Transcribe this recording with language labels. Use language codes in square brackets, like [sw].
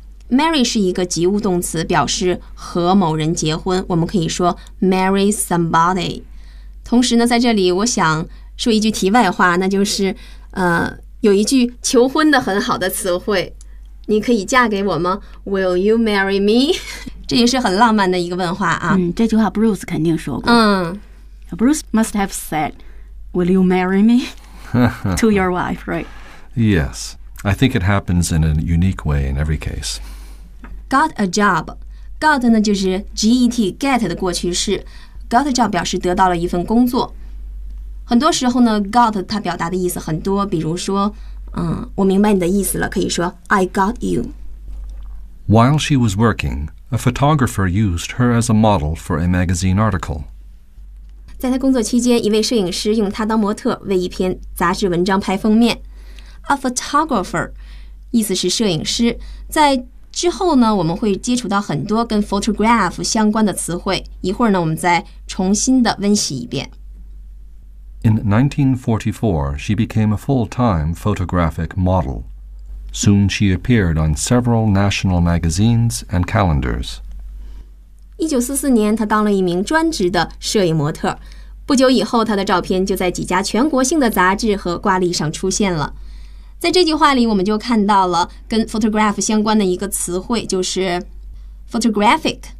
[zh] Marry 是一个及物动词，表示和某人结婚，我们可以说 [en] marry somebody。 [zh] 同时呢，在这里我想说一句题外话，那就是有一句求婚的很好的词汇，你可以嫁给我吗？ [en] Will you marry me? [zh] 这也是很浪漫的一个问话啊。嗯，这句话 Bruce 肯定说过。嗯， [en] Bruce must have said, Will you marry me? To your wife, right? Yes. I think it happens in a unique way in every case. Got a job. Got [zh] 呢就是 [en] G-E-T, get [zh] 的过去式。 Got a job 表示得到了一份工作。很多时候呢 ,got 它表达的意思很多，比如说我明白你的意思了，可以说 [en] I got you. While she was working, a photographer used her as a model for a magazine article. [zh] 在她工作期间，一位摄影师用她当模特，为一篇杂志文章拍封面。 [en] A photographer, [zh] 意思是摄影师。在之后呢，我们会接触到很多跟 photograph 相关的词汇。一会儿呢，我们再重新的温习一遍。 [en] In 1944, she became a full-time photographic model. Soon she appeared on several national magazines and calendars. [zh] 1944年，她当了一名专职的摄影模特。不久以后，她的照片就在几家全国性的杂志和挂历上出现了。在这句话里我们就看到了跟 photograph 相关的一个词汇，就是 photographic。